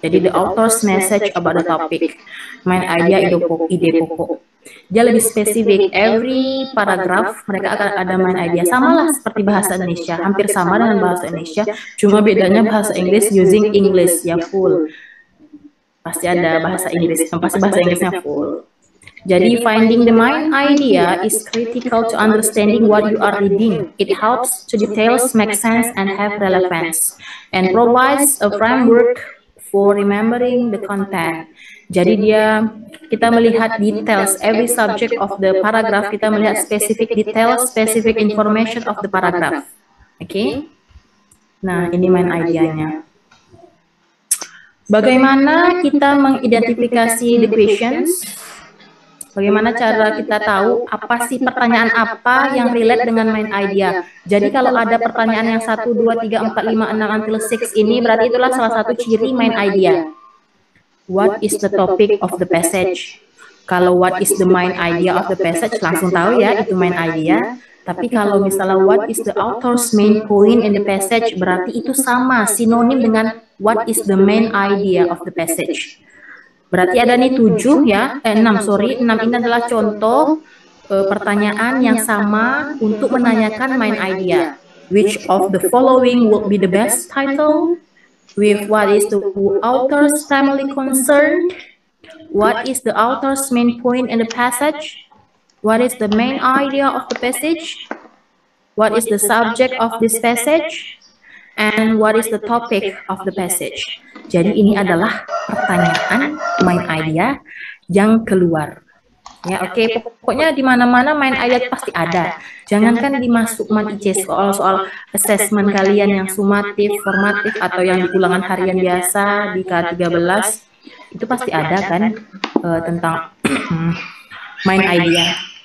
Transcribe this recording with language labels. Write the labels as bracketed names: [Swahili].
[English] Jadi the author's message about the topic. Main idea [Indonesian] ide pokok. Dia lebih spesifik. Every paragraf mereka akan ada main idea. Sama lah seperti bahasa Indonesia, hampir sama dengan bahasa Indonesia. Cuma bedanya bahasa Inggris using English ya full. Pasti ada bahasa Inggris, pasti bahasa Inggrisnya full. [English] Jadi finding the main idea is critical to understanding what you are reading. It helps to details make sense and have relevance, and provides a framework for remembering the content. [Indonesian] Jadi kita melihat details, [English] every subject of the paragraph, [Indonesian] kita melihat [English] specific details, specific information of the paragraph. [Indonesian] Oke? Nah, ini main idenya. Bagaimana kita mengidentifikasi [English] the questions? [Indonesian] Bagaimana cara kita tahu apa sih pertanyaan apa yang relate dengan main idea? Jadi kalau ada pertanyaan yang 1, 2, 3, 4, 5, 6 until 6 ini berarti itulah salah satu ciri main idea. [English] What is the topic of the passage? [Indonesian] Kalau [English] what is the main idea of the passage [Indonesian] langsung tahu ya itu main idea. Tapi kalau misalnya [English] what is the author's main point in the passage [Indonesian] berarti itu sama sinonim dengan [English] what is the main idea of the passage. [Indonesian] Berarti ada nih 7 ya, 6 ini adalah contoh pertanyaan yang sama untuk menanyakan main idea. [English] Which of the following would be the best title? With what is the author's primary concern? What is the author's main point in the passage? What is the main idea of the passage? What is the subject of this passage? And what is the topic of the passage? [Indonesian] Jadi ini adalah pertanyaan main idea yang keluar. Ya, oke. Pokoknya di mana-mana main idea pasti ada. Jangankan di masukman IC soal-soal assessment kalian yang sumatif, formatif atau yang di ulangan harian biasa di K13 itu pasti ada kan tentang main idea.